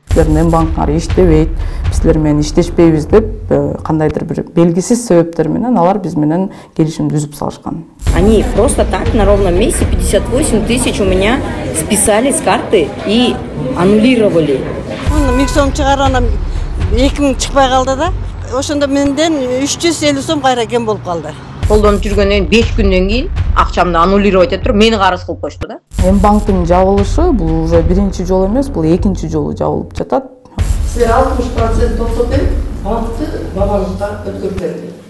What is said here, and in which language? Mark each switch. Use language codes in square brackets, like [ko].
[ky] Силердин банктары иштебейт, силер менен иштешпейбиз деп кандайдыр бир белгисиз себептер менен алар биз менен келишимди үзүп салышкан. [ru] Они просто так на ровном месте 58 тысяч у меня списали с карты и аннулировали. [ky] Миң сом чыгаргандан 2000 чыкпай калды да. Ошондо менден 350 сом кайра кем болуп калды. Колдонуп жүргөндөн 5 күндөн кийин акчамды аннулировать этип туруп мени карыз кылып коюшту да. Банктын жабылышы бул уже биринчи жолу эмес, бул экинчи жолу жабылып жатат. Силер 60% токсотуп банкты бабаңызга өткөрүп берди.